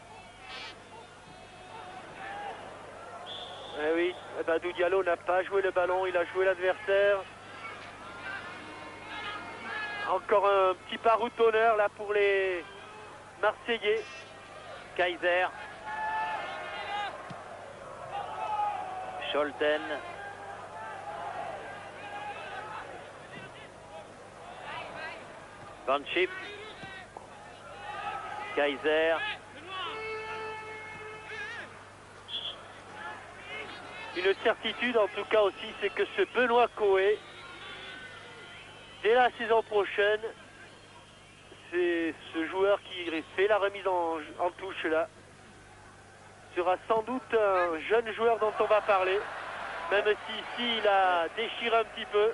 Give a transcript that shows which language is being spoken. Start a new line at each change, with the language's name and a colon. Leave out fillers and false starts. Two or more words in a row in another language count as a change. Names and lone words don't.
French: Eh oui, Badou Diallo n'a pas joué le ballon, il a joué l'adversaire. Encore un petit paroutonneur là pour les Marseillais. Kaiser. Scholten. Van Schip. Kaiser. Une certitude en tout cas aussi, c'est que ce Benoît Coé, dès la saison prochaine, c'est ce joueur qui fait la remise en touche là, sera sans doute un jeune joueur dont on va parler, même si ici il a déchiré un petit peu,